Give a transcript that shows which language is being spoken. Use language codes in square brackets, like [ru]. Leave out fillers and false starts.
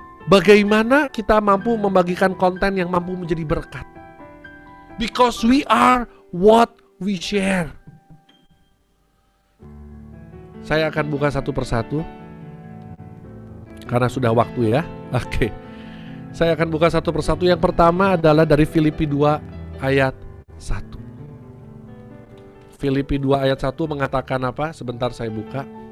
[id] Bagaimana kita mampu membagikan konten yang mampu menjadi berkat? [en] Because we are what we share. [id] Saya akan buka satu persatu karena sudah waktu ya. Oke. Saya akan buka satu persatu. Yang pertama adalah dari Filipi 2 ayat 1. Filipi 2 ayat 1 mengatakan apa? Sebentar saya buka.